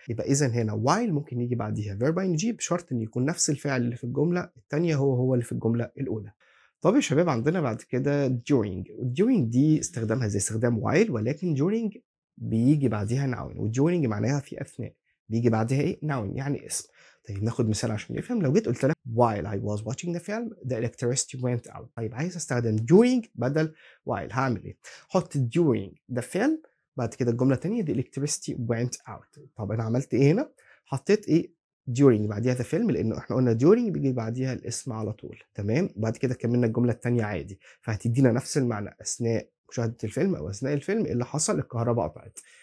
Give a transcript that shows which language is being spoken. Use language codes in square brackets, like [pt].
[ar] يبقى اذا هنا while ممكن يجي بعديها verb ing بشرط ان يكون نفس الفعل اللي في الجمله الثانيه هو اللي في الجمله الاولى. طب يا شباب عندنا بعد كده during دي استخدامها زي استخدام while، ولكن during بيجي بعديها noun، during معناها في أثناء. بيجي بعدها إيه noun يعني اسم. طيب ناخد مثال عشان نفهم. لو جيت قلت لك [en] while I was watching the film the electricity went out. [ar] طيب عايز استخدم during بدل while، هعمل إيه؟ حط during the film بعد كده الجملة التانية [en] the electricity went out. [ar] طب أنا عملت إيه هنا؟ حطيت إيه during بعديها the film، لأنه إحنا قلنا during بيجي بعديها الاسم على طول، تمام؟ وبعد كده كملنا الجملة التانية عادي، فهتدينا نفس المعنى أثناء مشاهدة الفيلم أو أثناء الفيلم إيه اللي حصل؟ الكهرباء قطعت.